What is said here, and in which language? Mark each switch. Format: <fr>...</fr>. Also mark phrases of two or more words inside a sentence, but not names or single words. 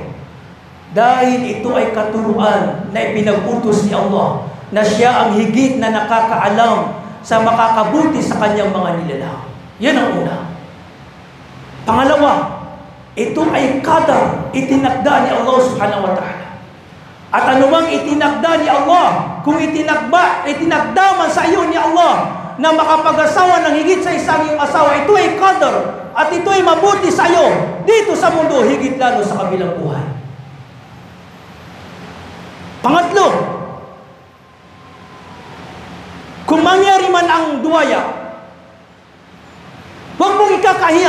<tl>Dahil ito ay katuruan na ipinag-utos ni Allah, na siya ang higit na nakakaalam sa makakabuti sa kanyang mga nilalang. Yan ang una. Pangalawa, ito ay qadar, itinakda ni Allah</tl> <ar>سبحانه وتعالى.</ar> <tl>At anumang itinakda ni Allah, kung itinakda man sa iyo ni Allah na makapag-asawa ng higit sa isang iyong asawa, ito ay qadar at ito ay mabuti sa iyo dito sa mundo, higit lalo sa kabilang buhay. Pangatlo, kung mangyari man ang duwaya, huwag mong ikakahiya.</tl>